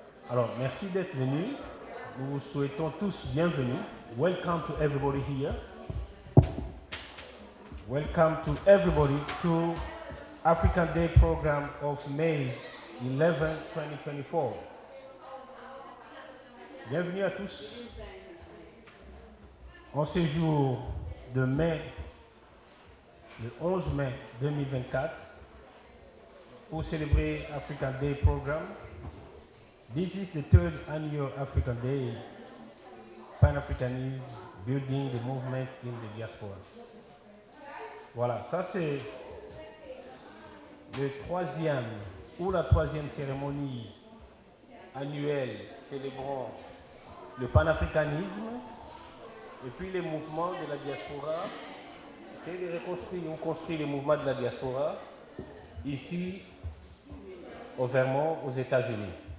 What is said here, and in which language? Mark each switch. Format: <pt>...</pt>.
<fr>Alors, merci d'être venus. Nous vous souhaitons tous bienvenue.</fr> <en>Welcome to everybody here. Welcome to everybody to African Day program of May 11, 2024.</en> <fr>Bienvenue à tous. En ce jour de mai, le 11 mai 2024, pour célébrer African Day program.</fr> <en>This is the third annual African Day, Pan-Africanism, building the movement in the diaspora.</en> <fr>Voilà, ça c'est le troisième ou la troisième cérémonie annuelle célébrant le panafricanisme et puis les mouvements de la diaspora. C'est de reconstruire ou construire les mouvements de la diaspora ici au Vermont, aux États-Unis.</fr>